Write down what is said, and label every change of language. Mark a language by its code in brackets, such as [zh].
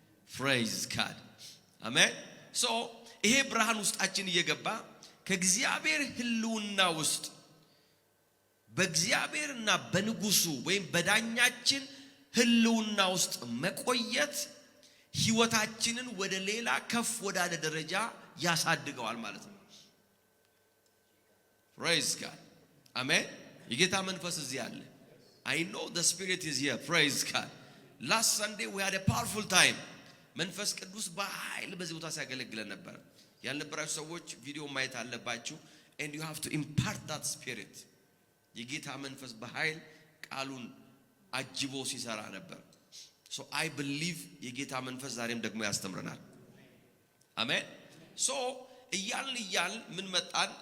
[am] praise God አሜን። ሶ ይሄ ብርሃን ውስጣችን እየገባ ከእግዚአብሔር ህልውና ውስጥ በእግዚአብሔርና በንጉሱ ወይም በዳኛችን ህልውና ውስጥ መቆየት ህይወታችንን ወደ ሌላ ከፍ ወዳለ ደረጃ ያሳድገዋል ማለት ነው። praise God አሜን። የጌታ መንፈስ እዚህ አለ። [en] I know the spirit is here. praise God. last Sunday we had a powerful time. [am] መንፈስ ቅዱስ በኃይል በዚህ ቦታ ሲያገለግለን ነበር። ያልነበራችሁ ሰዎች ቪዲዮ ማየት አለባችሁ። [en] and you have to impart that spirit. [am] የጌታ መንፈስ በኃይል ቃሉን አጅቦ ሲሰራ ነበር። [en] so I believe [am] የጌታ መንፈስ ዛሬም ደግሞ ያስተምረናል። አሜን። so እያልን ምን መጣን?